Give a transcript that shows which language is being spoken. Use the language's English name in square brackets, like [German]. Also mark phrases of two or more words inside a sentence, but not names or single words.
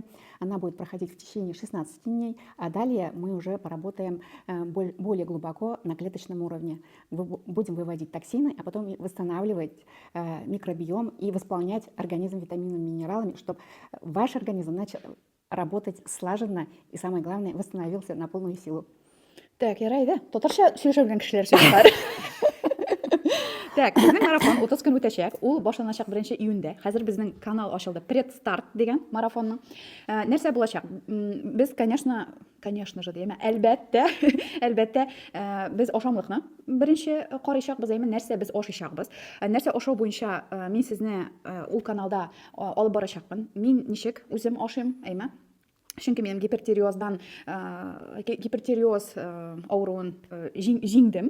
[Russian] Она будет проходить в течение 16 дней, а далее мы уже поработаем более глубоко на клеточном уровне. Будем выводить токсины, а потом восстанавливать микробиом и восполнять организм витаминами и минералами, чтобы ваш организм начал работать слаженно и, самое главное, восстановился на полную силу. Так, [Tatar] ярайды. Татарча сөйләшә белгән кешеләр сөйләр. Так, безнең марафон 30 көн үтәчәк. Ул башланачак 1 июньдә. Хәзер безнең канал ачылды. Предстарт дигән марафонның. Нәрсә булачак? Без, [Russian] конечно же, дiyeme, [Tatar] әлбәттә, без ашамлыкны беренче карыйчакбыз, нәрсә без ашыйчакбыз. Нәрсә ашау буенча мин сезне ул каналда алып барачакмын. Мин ничек үзем ашыйм, Чөнки мен гипертиреоз авыруын җиңдем.